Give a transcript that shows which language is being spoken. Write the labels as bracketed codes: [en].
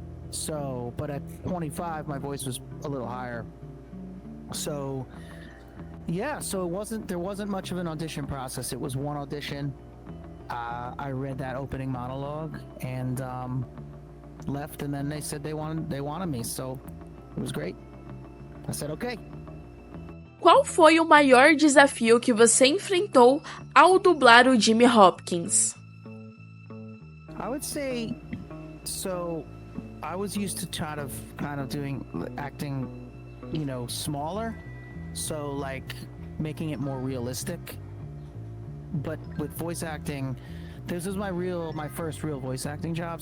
[en] So, but at 25, my voice was a little higher. So, yeah. So there wasn't much of an audition process. It was one audition. I read that opening monologue and left, and then they said they wanted me. So it was great. I said okay. [pt] Qual foi o maior desafio que você enfrentou ao dublar o Jimmy Hopkins? [en] I would say, so I was used to kind of doing acting, you know, smaller, so like making it more realistic. But with voice acting, this was my first real voice acting job.